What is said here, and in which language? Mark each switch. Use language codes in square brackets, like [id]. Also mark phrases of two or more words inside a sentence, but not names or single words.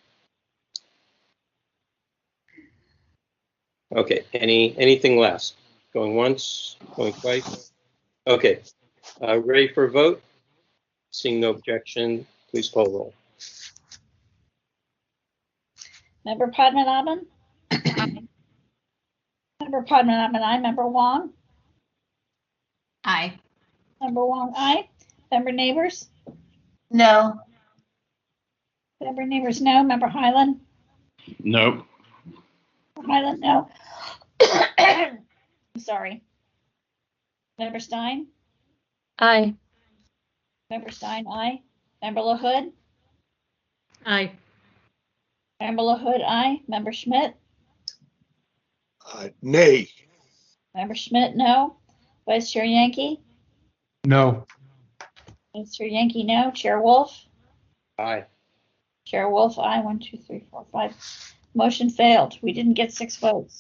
[en] Okay, anything last? Going once, going twice? Okay, ready for a vote? Seeing no objection, please call roll. Member Padmanabhan? Member Padmanabhan, aye. Member Wong? Aye. Member Wong, aye. Member Neighbors? No. Member Neighbors, no. Member Highland? No. Highland, no. I'm sorry. Member Stein? Aye. Member Stein, aye. Member LaHood? Aye. Member LaHood, aye. Member Schmidt? Nay. Member Schmidt, no. Vice Chair Yankee? No. Vice Chair Yankee, no. Chair Wolf? Aye. Chair Wolf, aye. 1, 2, 3, 4, 5. Motion failed. We didn't get 6 votes.